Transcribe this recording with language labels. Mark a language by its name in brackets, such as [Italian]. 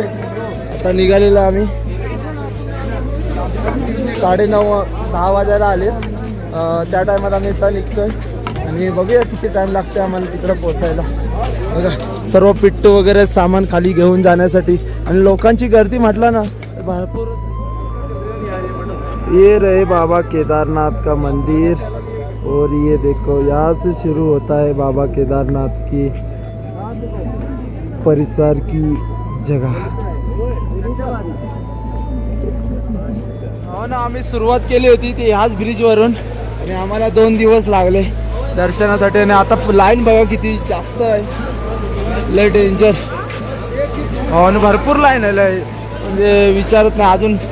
[Marathi] आता निघालेलो आम्ही 9:30-10 वाजायला आले, त्या टायमात आम्ही इथं निघतोय आणि बघूया किती टाइम लागते आम्हाला तिकडं पोहोचायला। बघा सर्व पिट्टू वगैरे सामान खाली घेऊन जाण्यासाठी, आणि लोकांची गर्दी म्हटलं ना भरपूर। [Hindi] ये रहे बाबा केदारनाथ का मंदिर और ये देखो यहाँ से शुरू होता है बाबा केदारनाथ की परिसर की जगह। [Marathi] हो ना, आम्ही सुरुवात केली होती ती ह्याच ब्रिजवरून आणि आम्हाला 2 दिवस लागले दर्शनासाठी। आणि आता लाईन बघा किती जास्त आहे, लय डेंजर। हो ना, भरपूर लाईन आहे, लय म्हणजे विचारत नाही अजून।